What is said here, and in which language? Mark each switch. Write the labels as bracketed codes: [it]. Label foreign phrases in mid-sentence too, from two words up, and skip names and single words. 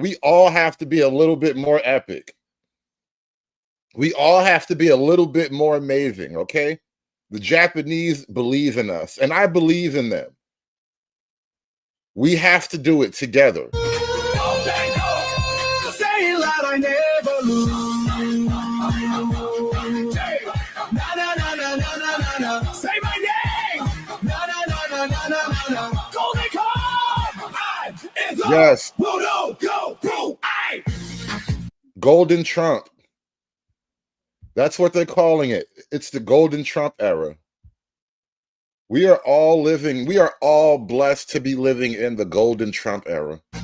[en] We all have to be a little bit more epic. We all have to be a little bit more amazing, okay? The Japanese believe in us, and I believe in them. We have to do it together. Say it loud, I never lose. Na na na na na na na na. Say my name. Na na na na na na na na. Golden Card. Yes. Go. Golden Trump. That's what they're calling it. It's the Golden Trump era. We are all blessed to be living in the Golden Trump era.